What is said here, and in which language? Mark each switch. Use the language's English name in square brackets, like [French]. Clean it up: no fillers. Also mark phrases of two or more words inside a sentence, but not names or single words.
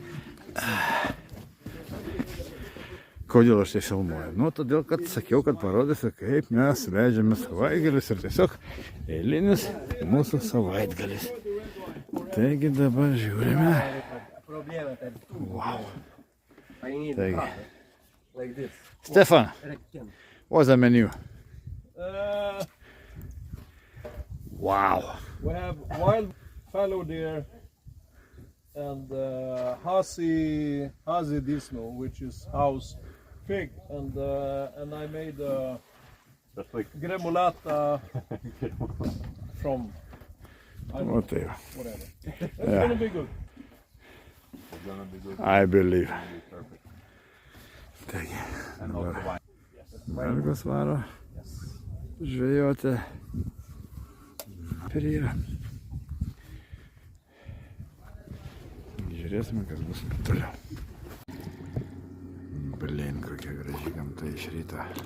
[Lithuanian] Kodėl aš tai filmuoju? Nu, todėl, kad sakiau, kad parodysiu, kaip mes leidžiame savaitgalius ir tiesiog eilinis mūsų savaitgalis. Taigi dabar žiūrime. Wow. Taigi. [English] Stefan, what's the menu? Wow. We have wild fallow deer and Hasi Disno, which is house pig, and I made gremolata from [Lithuanian] O tai va. [English] whatever. It's Yeah. gonna be good. I believe. [Lithuanian] Taigi, dabar Margas varo žvejoti prie. Žiūrėsime, kas bus toliau. Blin, kokia graži gamta iš ryto.